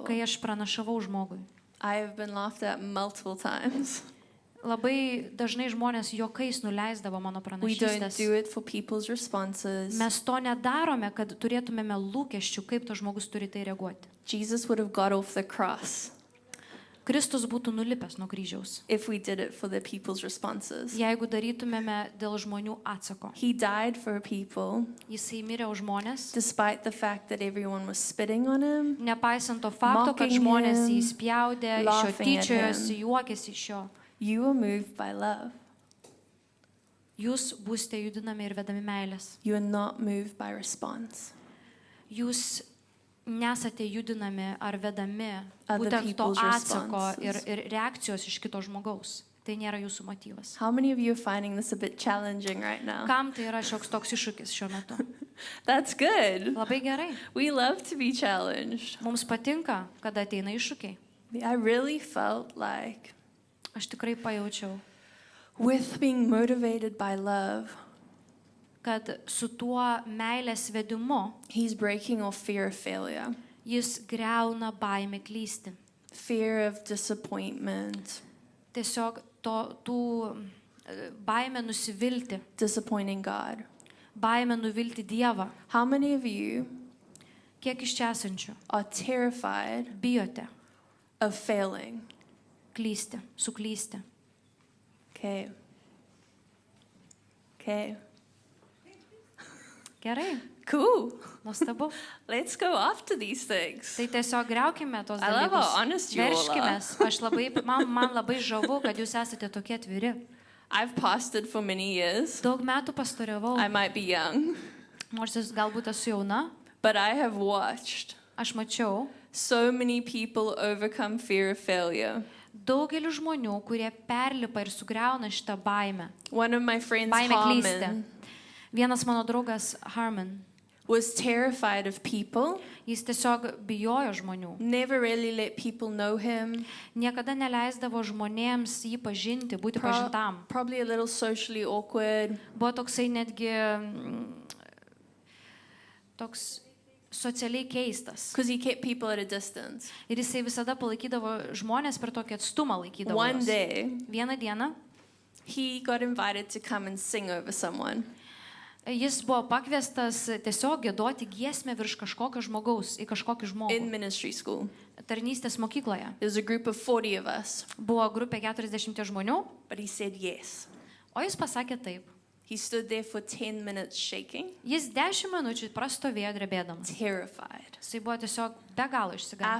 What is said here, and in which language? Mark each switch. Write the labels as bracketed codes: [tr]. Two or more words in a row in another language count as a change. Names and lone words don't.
[lt] kai aš pranašavau žmogui. [en] I have been laughed at multiple times. [lt] Labai dažnai žmonės juokais nuleisdavo mano [en] We don't [lt] pranašystės. [en] do it for people's responses. [lt] Mes to nedarome, kad turėtumėme lūkesčių, kaip tas žmogus turi tai reaguoti. [en] Jesus would have got off the cross. [lt] Kristus būtų nulipęs nuo kryžiaus. [en] if we did it for the people's responses. [lt] Jeigu darytumėme dėl žmonių atsako. [en] He died for people [lt] Jisai mirė už žmonės, [en] despite the fact that everyone was spitting on him. [lt] nepaisant to fakto, kad [en] Mocking [lt] žmonės [en] him, [lt] jį spjaudė, iš jo [en] laughing at [lt] tyčiojosi, juokėsi iš jo. [en] You were moved by love. [lt] Jūs būsite judinami ir vedami meilės. [en] You are not moved by response. [lt] Jūs nesate judinami ar vedami [en] Other [lt] būtent to [en] people's [lt] atsako [en] responses. [lt] ir reakcijos iš kito žmogaus. Tai nėra jūsų motyvas. [en] How many of you are finding this a bit challenging right now? [lt] Kam tai yra šioks toks iššūkis šiuo metu? [en] That's good. [lt] Labai gerai. [en] We love to be challenged. [lt] Mums patinka, kada ateina iššūkiai. [en] I really felt like [lt] Aš tikrai pajaučiau, [en] with being motivated by love, [lt] kad su tuo meilės vedimu [en] he's breaking off fear of failure, [lt] jis greuna baimę klysti. [en] fear of disappointment, [lt] Tiesiog baimę nusivilti, [en] disappointing God. [lt] baimę nuvilti Dievą. [en] How many of you [lt] Kiek iš čia esančių [en] are terrified [lt] bijote [en] of failing? [lt] klysti, suklysti? [en] Okay. Okay. [lt] Gerai, [en] Cool. [lt] nuostabu. [en] Let's go after these things. [lt] Tai tiesiog greukime tos [en] I love [lt] dalykus. [en] how honest you all are. [lt] Verškimės. Man labai žavu, kad jūs esate tokie atviri. [en] I've pastored for many years. [lt] Daug metų pastoriavau, [en] I might be young, [lt] nors jūs galbūt esu jauna. [en] but I have watched [lt] Aš mačiau [en] so many people overcome fear of failure. [lt] daugelių žmonių, kurie perlipa ir sugriauna šitą baimę. [en] One of my friends, [lt] Baimę klysti. [en] Harmon, [lt] Vienas mano draugas Harman, [en] was terrified of people, [lt] jis tiesiog bijojo žmonių. [en] never really let people know him, [lt] Niekada neleisdavo žmonėms jį pažinti, būti pažintam. [en] probably a little socially awkward. [lt] Buvo toksai netgi toks socialiai keistas. [en] Because he kept people at a distance. [lt] Ir jisai visada palaikydavo žmonės per tokį atstumą laikydavo. [en] One [lt] juos. [en] day, [lt] Vieną dieną [en] he got invited to come and sing over someone. [lt] jis buvo pakviestas tiesiog giedoti giesmę virš kažkokio žmogaus, į kažkokį [en] In [lt] žmogų. [en] ministry school. [lt] Tarnystės mokykloje. [en] There was a group of 40 of us, [lt] Buvo grupė 40 žmonių, [en] but he said yes. [lt] o jis pasakė taip. [en] He stood there for 10 minutes shaking, [lt] Jis 10 minučių prastovėjo drebėdamas. [en] terrified, [lt] Jisai buvo tiesiog be galo išsigandęs.